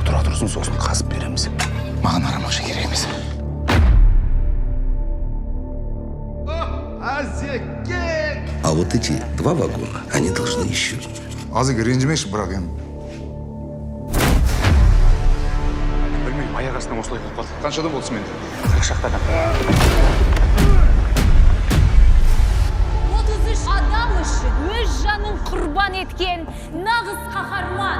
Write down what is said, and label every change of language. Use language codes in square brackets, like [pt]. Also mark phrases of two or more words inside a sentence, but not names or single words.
[kk] тұрсын, сосын қазып береміз. Маған арам ақша керек емес. [ru] А вот эти 2 вагона, они должны еще. [kk] Азык ренжімеші, бірақ енді. Білмеймін, аяқ астынан осылай болып қалды. Қаншада болсын менде? 40 шақтадан. 33 адам үшін өз жанын құрбан еткен нағыз қаһарман.